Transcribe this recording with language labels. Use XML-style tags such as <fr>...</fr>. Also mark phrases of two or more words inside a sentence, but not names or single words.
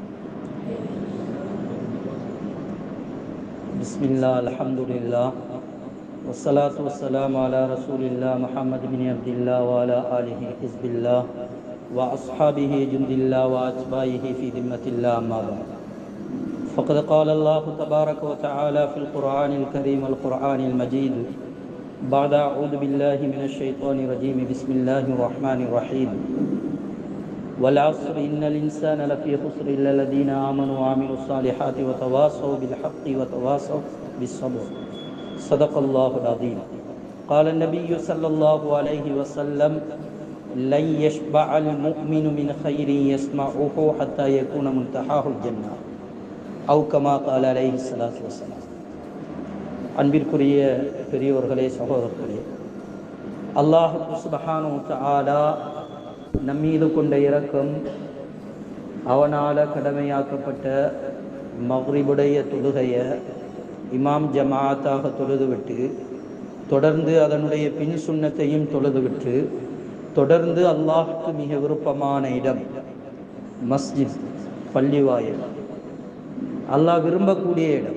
<ar>بسم الله الحمد لله والصلاة والسلام على رسول الله محمد بن عبد الله وعلى آله حزب الله وأصحابه جند الله وأتباعه في ذمة الله أما بعد. فقد قال الله تبارك وتعالى في القرآن الكريم والقرآن المجيد بعد أعوذ بالله من الشيطان الرجيم بسم الله الرحمن الرحيم والعصر إن الإنسان لفي خسر إلا الذين آمنوا وعملوا الصالحات وتواصوا بالحق وتواصوا بالصبر صدق الله العظيم. قال النبي صلى الله عليه وسلم لن يشبع المؤمن من خير يسمعه حتى يكون منتهاه الجنة أو كما قال عليه الصلاة والسلام.</ar> <ta>அன்பிற்குரிய பெரியோர்களே, சகோதரர்களே,</ta> <ar>الله سبحانه وتعالى</ar> <ta>நம்மீது கொண்ட இரக்கம், அவனால் கடமையாக்கப்பட்ட மக்ரிபுடைய தொழுகைய இமாம் ஜமாத்தாக தொழுதுவிட்டு தொடர்ந்து அதனுடைய பின் சுன்னத்தையும் தொழுதுவிட்டு தொடர்ந்து அல்லாஹுக்கு மிக விருப்பமான இடம் மஸ்ஜித், பள்ளிவாயல், அல்லாஹ் விரும்பக்கூடிய இடம்.</ta>